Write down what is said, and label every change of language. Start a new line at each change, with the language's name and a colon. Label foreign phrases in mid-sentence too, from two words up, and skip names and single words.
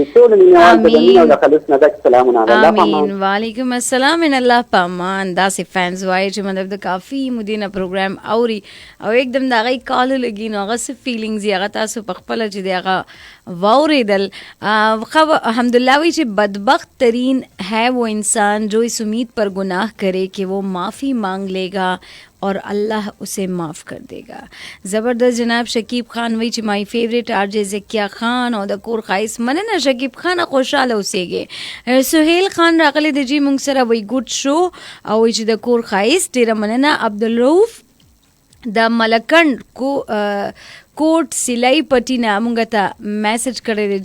Pashto: ټول مینوال د مینې او د خلوص نه ډک سلامونه. آمین.
Arabic: وعلیکم السلام
Pashto: ان الله پامان. داسې فینز وایي چې مطلب د کافي مدینه پروګرام اوري او एकदम د هغې کال لګي نو هغه څه فیلینګز یې هغه تاسو په خپله چې دی هغه واورېدل.
Urdu: الحمدللہ
Pashto: وی چې
Urdu: بدبخت ترین ہے وہ انسان جو اس امید پر گناہ کرے کہ وہ معافی مانگ لے گا اور اللہ اسے معاف کر دے گا.
Pashto: زبردست جناب شکیب خان وی چې
English: my favourite RJ
Pashto: زکیا خان او د کور خایس مننه شکیب خان خوشاله اوسېږي. سهیل خان راغلی د جی مونږ سره وی ګډ شو او وی چې د کور خایس ډېره مننه. عبدالرؤف د ملکند کوټ سلای پټینا مونږ ته میسج کړی دی.